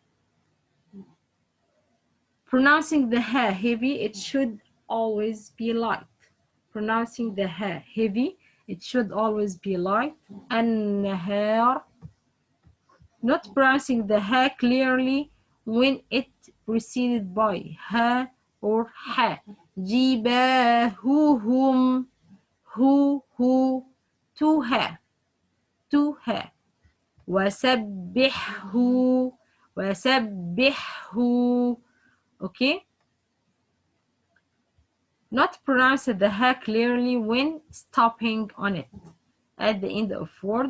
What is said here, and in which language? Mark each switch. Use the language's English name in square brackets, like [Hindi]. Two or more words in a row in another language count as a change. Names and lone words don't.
[English] Pronouncing the ha heavy, it should always be light. Pronouncing the ha heavy, it should always be light. An-nahar. Not pronouncing the ha clearly when it preceded by ha or ha. Jibahuhum, hu, to ha, to ha. [Arabic] وسبحه وسبحه. [English] Okay. Not pronounce the ha clearly when stopping on it at the end of word.